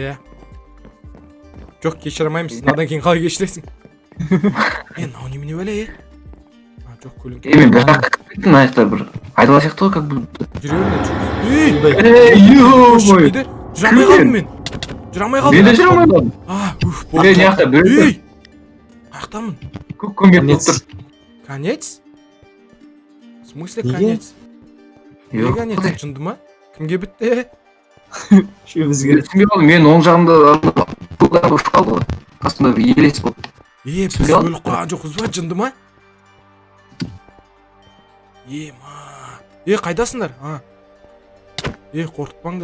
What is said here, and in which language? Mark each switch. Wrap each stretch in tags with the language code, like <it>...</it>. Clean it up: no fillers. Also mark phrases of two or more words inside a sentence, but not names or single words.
<kk>жоқ кешіре алмаймыз мынадан кейін қалай кешіресің мынау немене бәле жоқ көлеңке Мен бір жаққа кеттім, мына жақта бір айдала сияқты ғой,</kk> <ru>как будто.</ru> <kk>жүре</kk> <ru>Ё-моё.</ru> <kk>жүре алмай қалдым мен жүре алмай қалдым Мен де жүре алмаймын. болды Мына жақта біреу қаяқтамын көк көмбек болып тұр.</kk> <ru>конец в смысле</ru> <kk>Неге? конец не Жоқ. конец жынды ма кімге бітті Үшеумізге. Түсінбей қалдым, мен оң жағымда көк ұшып қалды ғой. Қасымда бір елес болды. біз өліп қалған жоқпыз ба жынды ма қайдасыңдар қорқытпаңдар</kk>